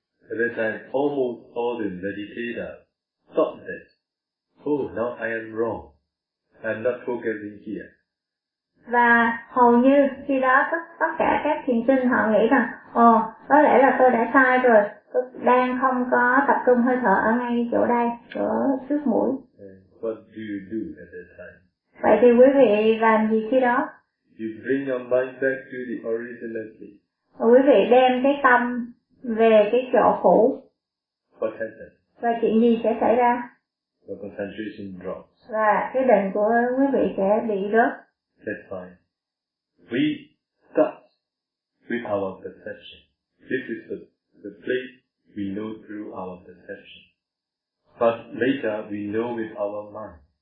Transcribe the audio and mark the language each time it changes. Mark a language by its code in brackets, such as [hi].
[en] At that time, almost all the meditators thought that, oh, now I am wrong, I'm not focusing here. [vi] Và hầu như khi đó tất cả các thiền sinh họ nghĩ rằng, ồ, có lẽ là tôi đã sai rồi, tôi đang không có tập trung hơi thở ở ngay chỗ đây, chỗ trước mũi. [en] What do you do at that time? [vi] Vậy thì quý vị làm gì khi đó? [en] You bring your mind back to the original state. [vi] Và quý vị đem cái tâm về cái chỗ cũ. [en] What happens? [vi] Và chuyện gì sẽ xảy ra? [en] The concentration drops. [vi] Và cái định của quý vị sẽ bị rớt. [en] That's fine. We start with our perception. This is the place we know through our perception. But later we know with our mind.